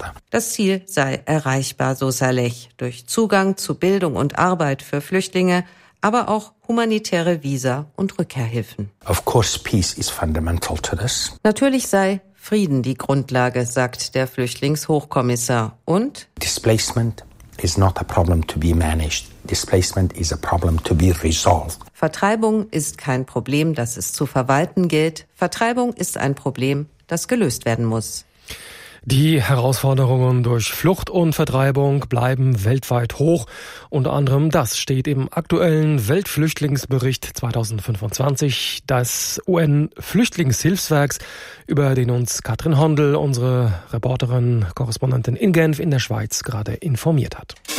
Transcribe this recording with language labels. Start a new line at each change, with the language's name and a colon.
German: Das Ziel sei erreichbar, so Saleh, durch Zugang zu Bildung und Arbeit für Flüchtlinge, aber auch humanitäre Visa und Rückkehrhilfen.
English: Of course, peace is fundamental to this.
German: Natürlich sei Frieden die Grundlage, sagt der Flüchtlingshochkommissar. Und
English: Displacement is not a problem to be managed. Displacement is a problem to be resolved.
German: Vertreibung ist kein Problem, das es zu verwalten gilt. Vertreibung ist ein Problem, das gelöst werden muss. Die Herausforderungen durch Flucht und Vertreibung bleiben weltweit hoch. Unter anderem das steht im aktuellen Weltflüchtlingsbericht 2025 des UN-Flüchtlingshilfswerks, über den uns Katrin Hondl, unsere Reporterin, Korrespondentin in Genf in der Schweiz, gerade informiert hat.